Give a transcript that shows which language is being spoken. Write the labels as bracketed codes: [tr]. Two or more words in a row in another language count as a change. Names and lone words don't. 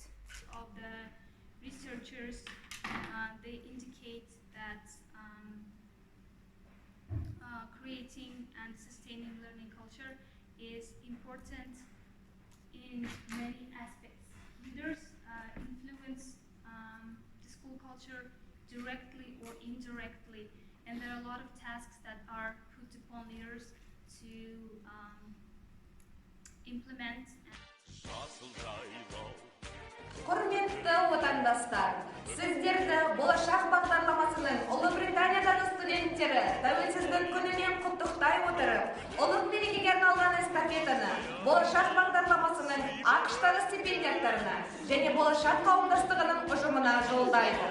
[en] Of the researchers, they indicate that creating and sustaining learning culture is important in many aspects. Leaders influence the school culture directly or indirectly, and there are a lot of tasks that are put upon leaders to implement. [kk] Құрметті отандастар, сіздерді Болашақ бағдарламасының Ұлыбританиядағы студенттері тәуелсіздік күнімен құттықтай отырып, ұлық мерекеге арналған эстафетаны Болашақ бағдарламасының ақштағы стипендиаттарына және Болашақ қауымдастығының ұжымына жолдайды.